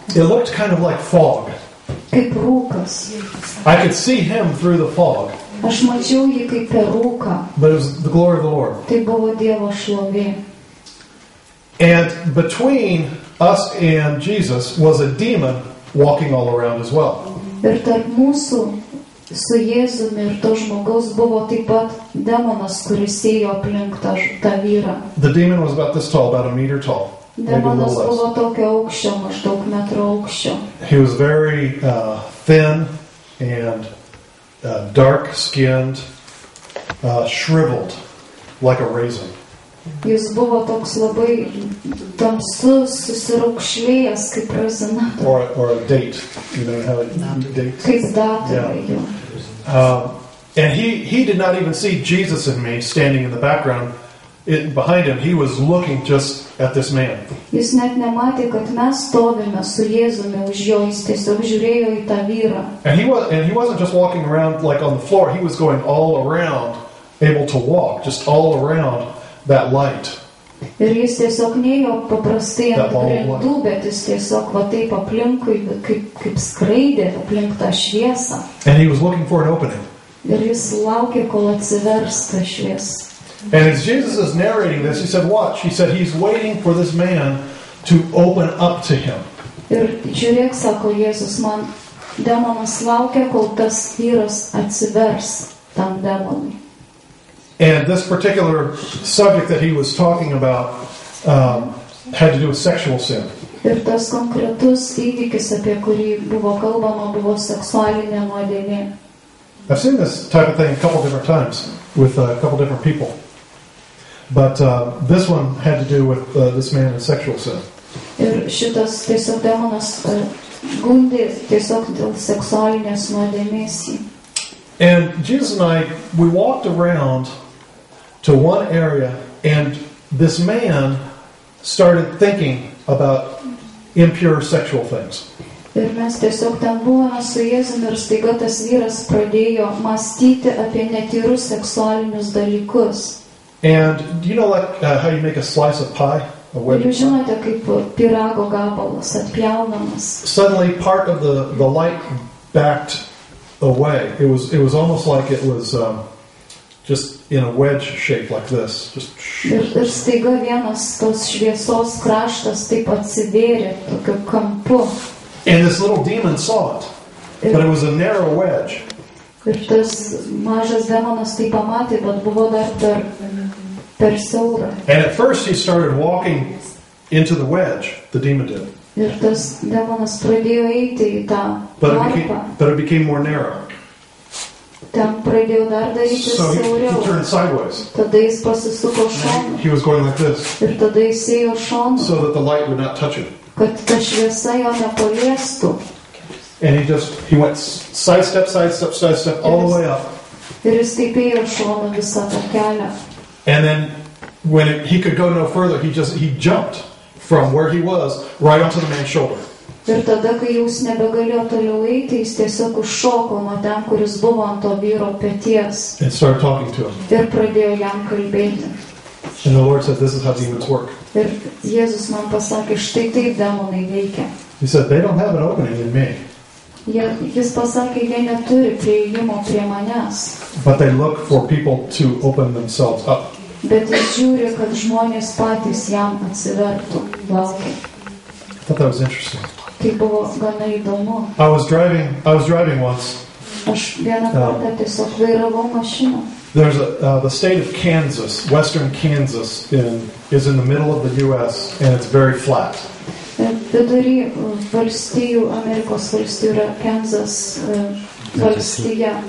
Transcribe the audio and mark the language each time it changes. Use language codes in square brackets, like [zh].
[en] It looked kind of like fog. [lt] kaip rūkas. [en] I could see him through the fog, [lt] Aš mačiau jį kaip per rūką. [en] but it was the glory of the Lord. [lt] Tai buvo Dievo šlovė. [en] And between us and Jesus was a demon walking all around as well. [lt] Ir tarp mūsų su Jėzumi ir to žmogaus buvo taip pat demonas, kuris ėjo aplink tą vyrą. [en] The demon was about this tall, about a meter tall. Maybe a [lt] Demonas [en] little [lt] buvo [en] less. [lt] tokio aukščio, maždaug metro aukščio. [en] He was very thin and dark-skinned, shriveled like a raisin. [lt] Jis buvo toks labai tamsus, susiraukšlėjęs kaip razina, [en] Or a date. You know how dates? [lt] kaip datai. [en] Yeah. And he did not even see Jesus and me standing in the background. Behind him, he was looking just at this man. [lt] Jis net nematė, kad mes stovime su Jėzumi už jo, jis tiesiog žiūrėjo į tą vyrą. [en] And he wasn't just walking around like on the floor. He was going all around, able to walk, just all around that light. [lt] Ir jis tiesiog neėjo paprastai ant grindų, bet jis tiesiog va taip aplinkui, kaip skraidė aplink tą šviesą. [en] And he was looking for an opening. [lt] Ir jis laukė, kol atsivers tą šviesą. [en] And as Jesus is narrating this, he said, watch. He said, he's waiting for this man to open up to him. [lt] Ir žiūrėk, sako Jėzus, man demonas laukia, kol tas vyras atsivers tam demonui. [en] And this particular subject that he was talking about had to do with sexual sin. [lt] Ir tas konkretus įvykis, apie kurį buvo kalbama, buvo seksualinė nuodėmė. [en] I've seen this type of thing a couple different times with a couple different people. But this one had to do with this man and sexual sin. [lt] Ir šitas tiesiog demonas gundė tiesiog dėl seksualinės nuodėmės. [en] And Jesus and I, we walked around to one area, and this man started thinking about impure sexual things. [lt] Ir mes tiesiog ten buvome su Jėzumi ir staiga tas vyras pradėjo mąstyti apie netyrus seksualinius dalykus. [en] And do you know like how you make a slice of pie? [lt] Ir jūs žinote, kaip pyrago gabalas atpjaunamas. [en] Suddenly part of the light backed away. It was almost like it was just in a wedge shape like this. [lt] Ir staiga vienas tos šviesos kraštas taip atsivėrė tokiu kampu. [en] And this little demon saw it, but it was a narrow wedge. [lt] Ir tas mažas demonas tai pamatė, bet buvo dar per siaura. [en] And at first he started walking into the wedge, the demon did. [lt] Ir tas demonas pradėjo eiti į tą tarpą. [en] But it became more narrow. [lt] Ten pradėjo dar daryti siauriau. [en] He turned sideways. [lt] Tada jis pasisuko šonu. [en] He was going like this. [lt] Ir tada jis ėjo šonu. [en] So that the light would not touch him. [lt] Kad ta šviesa jo nepaliestų. [en] And he went sidestep all the way up. [lt] Ir jis taip ėjo šonu visą tą kelią. [en] And then when he could go no further, he jumped from where he was right onto the man's shoulder. [lt] Ir tada, kai jūs nebegalėjo toliau eiti, jis tiesiog užšoko nuo ten, kuris buvo ant to vyro peties. [en] And started talking to him. [lt] Ir pradėjo jam kalbėti. [en] And the Lord said, this is how demons work. [lt] Ir Jėzus man pasakė, štai taip demonai veikia. [en] He said, they don't have an opening in me. [lt] Jis pasakė, jie neturi prieimo prie manęs. [en] But they look for people to open themselves up. [lt] Bet jis žiūri, kad žmonės patys jam atsivertų, laukia. [en] I thought that was interesting. [lt] Tai buvo gana įdomu. [en] I was driving once. [lt] Aš vieną kartą tiesiog vairavau mašiną. [en] There's the state of Kansas, western Kansas, is in the middle of the U.S. and it's very flat. [lt] Vidury valstijų, Amerikos valstijų yra Kansas valstija.